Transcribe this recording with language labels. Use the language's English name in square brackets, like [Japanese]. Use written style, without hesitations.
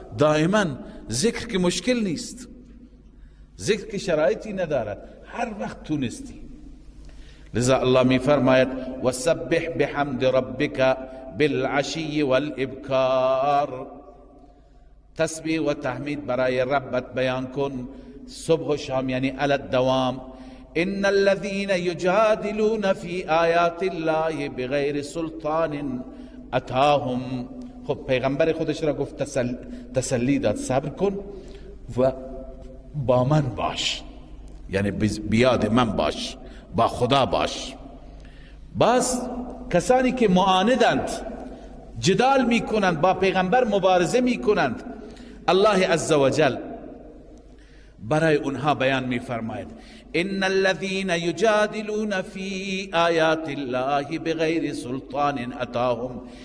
[Persian] دائما ذکر که مشکل نیست، ذکر که شرایطی ندارد، هر وقت تونستی. لذا الله می فرماید [Arabic] وسبح بحمد ربک بالعشی والابکار. [Persian] تسبیح و تحمید برای ربت بیان کن صبح و شام، یعنی علی الدوام. [Arabic] ان الذين يجادلون في آیات الله بغیر سلطان اتاهم. [Persian] خب پیغمبر خودش را گفت، تسلی داد، صبر کن و با من باش، یعنی بیاد من باش، با خدا باش. باز کسانی که معاندند، جدال میکنند، با پیغمبر مبارزه میکنند، الله عزوجل برای اونها بیان میفرماید [Arabic] ان الذين يجادلون في آیات الله بغیر سلطان اتاهم.